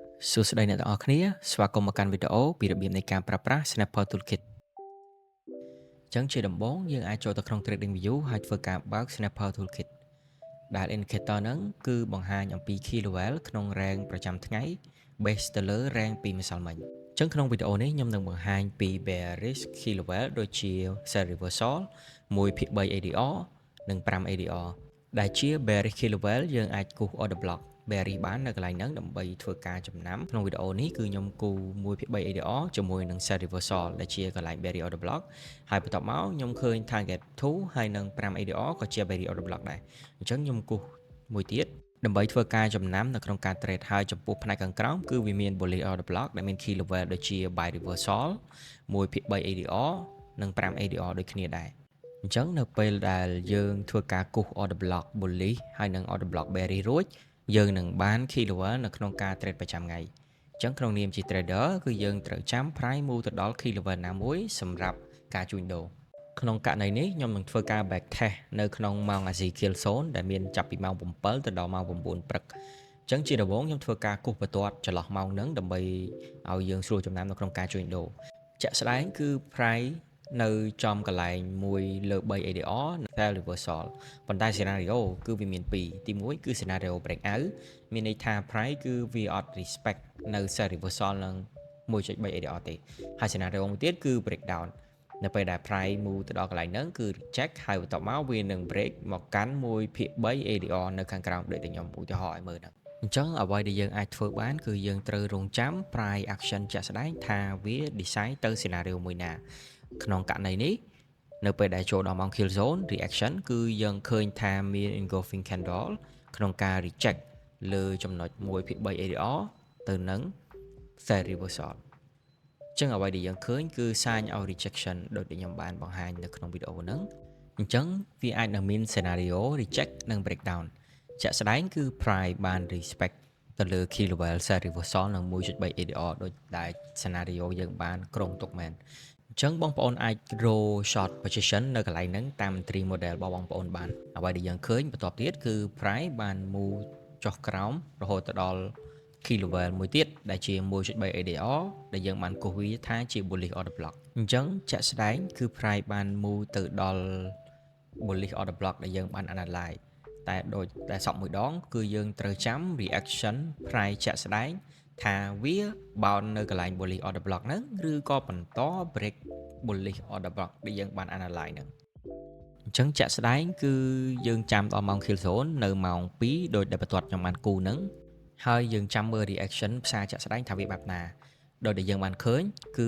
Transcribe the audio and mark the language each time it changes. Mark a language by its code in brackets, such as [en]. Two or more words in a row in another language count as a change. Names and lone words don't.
[km] សួស្តីអ្នកទាំងអស់គ្នាស្វាគមន៍មកកាន់វីដេអូពីរបៀបនៃការប្រើប្រាស់ Snapper Toolkit អញ្ចឹងជាដំបូងយើងអាចចូលទៅក្នុង Trading View ហើយធ្វើការបើក Snapper Toolkit ដែល indicator ហ្នឹងគឺបង្ហាញអំពី [en] key level [km] ក្នុង rank ប្រចាំថ្ងៃ base ទៅលើ rank ពីម្សិលមិញអញ្ចឹងក្នុងវីដេអូនេះខ្ញុំនឹងបង្ហាញពី [en] bearish key level [km] ដូចជា [en] sell reversal [km] 1/3 ADR និង5 ADR ដែលជា [en] bearish key level [km] យើងអាចគូស [en] order block bearish [km] បាននៅកន្លែងហ្នឹងដើម្បីធ្វើការចំណាំក្នុងវីដេអូនេះគឺខ្ញុំគូ 1/3 ADR ជាមួយនឹង [en] sell reversal [km] ដែលជាកន្លែង [en] bearish order block [km] ហើយបន្ទាប់មកខ្ញុំឃើញ target 2 ហើយនឹង5 ADR ក៏ជា [en] bearish order block [km] ដែរអញ្ចឹងខ្ញុំគូសមួយទៀតដើម្បីធ្វើការចំណាំនៅក្នុងការ trade ហើយចំពោះផ្នែកខាងក្រោមគឺវាមាន [en] bullish order block [km] ដែលមាន [en] key level [km] ដូចជា [en] buy reversal [km] 1/3 ADR និង5 ADR ដូចគ្នាដែរអញ្ចឹងនៅពេលដែលយើងធ្វើការគូស [en] order block bullish [km] ហើយនិង [en] order block bearish [km] រួចយើងនឹងបាន [en] key level [km] នៅក្នុងការ trade ប្រចាំថ្ងៃអញ្ចឹងក្នុងនាមជា trader គឺយើងត្រូវចាំ [en] price move [km] ទៅដល់ [en] key level [km] ណាមួយសម្រាប់ការជួញដូរក្នុងករណីនេះខ្ញុំនឹងធ្វើការ [en] back test [km] នៅក្នុងម៉ោង [en] ASIA Kill Zone [km] ដែលមានចាប់ពីម៉ោង7ទៅដល់ម៉ោង9ព្រឹកអញ្ចឹង ជាដំបូងខ្ញុំធ្វើការគូសបន្ទាត់ចន្លោះម៉ោងហ្នឹងដើម្បីឲ្យយើងស្រួលចំណាំនៅក្នុងការជួញដូរជាក់ស្ដែងគឺ price នៅចំកន្លែង1 លើ 3 ADR និង [en] sell reversal [km] ប៉ុន្តែ scenario គឺវាមាន2ទី1គឺ [en] scenario break out [km] មានន័យថា price គឺវាអត់ respect នៅ [en] sell reversal [km] និង 1.3 ADR ទេហើយ scenario មួយទៀតគឺ breakdown នៅពេល ដែល [en] price move [km] ទៅដល់កន្លែងហ្នឹងគឺ reject ហើយបន្ទាប់មកវានឹង break មកកាន់1/3 ADR នៅខាងក្រោមដូចតែខ្ញុំឧទាហរណ៍ឲ្យមើលហ្នឹងអញ្ចឹងអ្វីដែលយើងអាចធ្វើបានគឺយើងត្រូវរងចាំ [en] price action [km] ជាក់ស្ដែងថាវា design ទៅ scenario មួយណាក្នុងករណីនេះនៅពេលដែលចូលដល់ម៉ោង [en] kill zone reaction [km] គឺយើងឃើញថាមាន [en] engulfing candle [km] ក្នុងការ reject លើចំណុច 1/3 ADR ទៅនឹង [en] sell reversal [km] ចឹងអ្វីដែល យើងឃើញគឺ [en] sign of rejection [km] ដូចដែលខ្ញុំបានបង្ហាញនៅក្នុងវីដេអូហ្នឹងអញ្ចឹងវាអាចនឹងមាន [en] scenario reject [km] និង breakdown ជាក់ស្ដែង គឺ price បាន respect ទៅលើ [en] key level sell reversal [km] និង 1.3 ADR ដូចដែល scenario យើងបានក្រុងទុកមែនអញ្ចឹងបងប្អូនអាច [en] roll short position [km] នៅកន្លែងហ្នឹងតាម [en] entry model [km] របស់បងប្អូនបានអ្វីដែលយើងឃើញបន្ទាប់ទៀតគឺ price បាន move ចុះក្រោមរហូតទៅដល់ [en] key level [km] មួយទៀតដែលជា 1.3 ADR ដែលយើងបានគូសវាថាជា [en] bullish order block [km] អញ្ចឹងជាក់ស្ដែងគឺ price បាន move ទៅដល់ [en] bullish order block [km] ដែលយើងបាន analyze តែដូចតែសក់មួយដងគឺយើងត្រូវចាំ [en] reaction price [km] ជាក់ស្ដែងថាវាបោននៅកន្លែង [en] bullish order block [km] ហ្នឹងឬក៏បន្ត [en] break bullish order block [km] ដែលយើងបាន analyze ហ្នឹងអញ្ចឹងជាក់ស្ដែងគឺយើងចាំដល់ម៉ោង [en] kill zone [km] នៅម៉ោង2ដោយដែលបន្ទាត់ខ្ញុំបានគូហ្នឹងហើយយើងចាំមើល reaction ផ្សារជាក់ស្ដែងថាវាបែបណាដោយដែលយើងបានឃើញគឺ